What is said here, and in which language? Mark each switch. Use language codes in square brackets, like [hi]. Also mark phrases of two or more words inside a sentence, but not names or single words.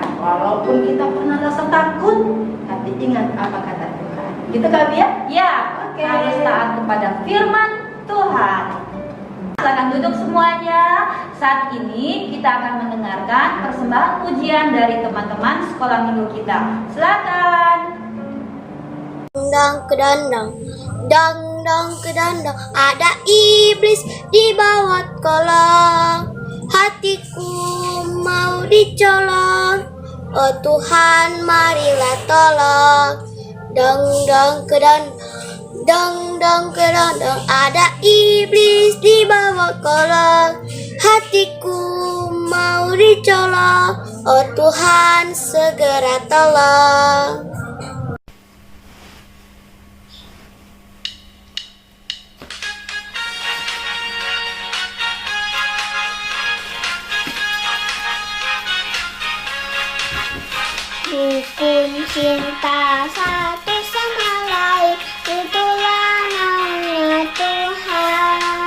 [id] Walaupun kita pernah rasa takut, tapi ingat apa kata Tuhan. Gitu Kak Bia? Ya, Oke. harus taat kepada firman Tuhan. Silakan duduk semuanya. Saat ini kita akan mendengarkan persembahan pujian dari teman-teman sekolah minggu kita. Silakan. Dang kedandang, dang dang kedandang, ada iblis di bawah kolong. Hatiku mau dicolong, oh Tuhan marilah tolong. Dang dang kedandang, dang dang kedandang, ada iblis di bawah kolong. Hatiku mau dicolong, oh Tuhan segera tolong. Rukun cinta satu sama lain, itulah namanya Tuhan.